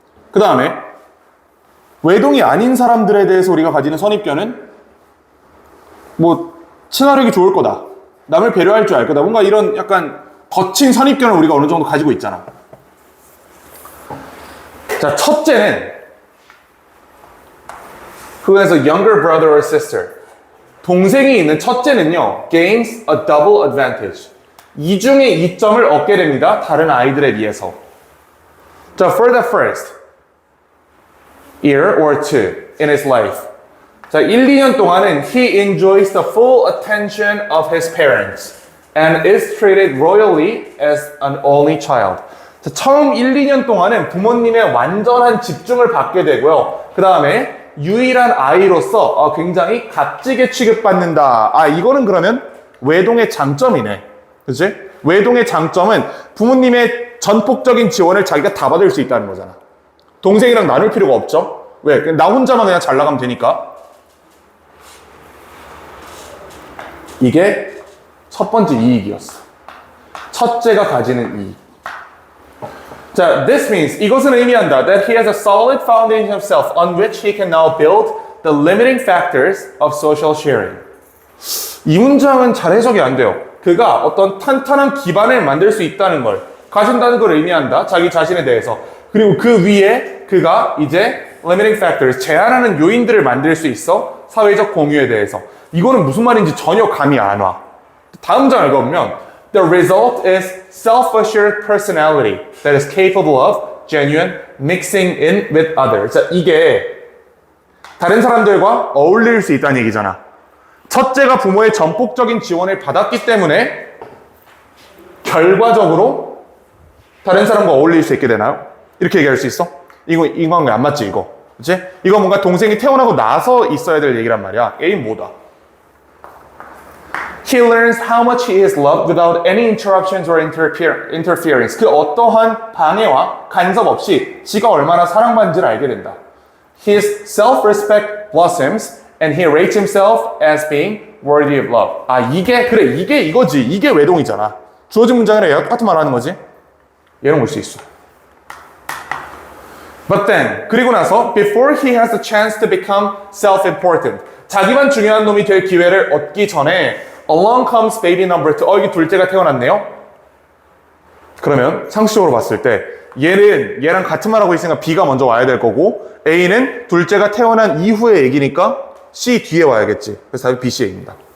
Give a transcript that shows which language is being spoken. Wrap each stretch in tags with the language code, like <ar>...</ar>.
<ko>그 다음에 외동이 아닌 사람들에 대해서 우리가 가지는 선입견은 뭐 친화력이 좋을 거다, 남을 배려할 줄 알 거다, 뭔가 이런 약간 거친 선입견을 우리가 어느 정도 가지고 있잖아. 자, 첫째는 그거에서</ko> <en>younger brother or sister,</en> <ko>동생이 있는 첫째는요</ko> <en>gains a double advantage,</en> <ko>이중의 이점을 얻게 됩니다. 다른 아이들에 비해서.</ko> <en>자, for the first year or two in his life,</en> <ko>자, 1, 2년 동안은</ko> <en>he enjoys the full attention of his parents and is treated royally as an only child.</en> <ko>자, 처음 1, 2년 동안은 부모님의 완전한 집중을 받게 되고요. 그 다음에 유일한 아이로서 굉장히 값지게 취급받는다. 이거는 그러면 외동의 장점이네. 그치? 외동의 장점은 부모님의 전폭적인 지원을 자기가 다 받을 수 있다는 거잖아. 동생이랑 나눌 필요가 없죠? 왜? 나 혼자만 그냥 잘 나가면 되니까. 이게 첫 번째 이익이었어. 첫째가 가지는 이익. 자,</ko> <en>this means,</en> <ko>이것은 의미한다.</ko> <en>That he has a solid foundation of self on which he can now build the limiting factors of social sharing.</en> <ko>이 문장은 잘 해석이 안 돼요. 그가 어떤 탄탄한 기반을 만들 수 있다는 걸 가진다는 걸 의미한다. 자기 자신에 대해서. 그리고 그 위에 그가 이제</ko> <en>limiting factors,</en> <ko>제한하는 요인들을 만들 수 있어. 사회적 공유에 대해서. 이거는 무슨 말인지 전혀 감이 안 와. 다음 장 읽어보면</ko> <en>The result is self-assured personality that is capable of genuine mixing in with others.</en> <ko>자, 이게 다른 사람들과 어울릴 수 있다는 얘기잖아. 첫째가 부모의 전폭적인 지원을 받았기 때문에 결과적으로 다른 사람과 어울릴 수 있게 되나요? 이렇게 얘기할 수 있어? 이건 왜 안 맞지 이거? 그치? 이거 뭔가 동생이 태어나고 나서 있어야 될 얘기란 말이야. A는 뭐다?</ko> <en>He learns how much he is loved without any interruptions or interference.</en> <ko>그 어떠한 방해와 간섭 없이 지가 얼마나 사랑받는지를 알게 된다.</ko> <en>His self-respect blossoms and he rates himself as being worthy of love.</en> <ko>이게 이거지. 이게 외동이잖아. 주어진 문장이랑 얘가 똑같은 말 하는 거지. 얘는 올 수 있어.</ko> <en>But then,</en> <ko>그리고 나서</ko> <en>before he has the chance to become self-important,</en> <ko>자기만 중요한 놈이 될 기회를 얻기 전에</ko> <en>Along comes baby number 2.</en> <ko>이게 둘째가 태어났네요. 그러면 상식적으로 봤을 때 얘랑 같은 말 하고 있으니까 B가 먼저 와야 될 거고 A는 둘째가 태어난 이후의 얘기니까 C 뒤에 와야겠지. 그래서 답이 B, C입니다.</ko>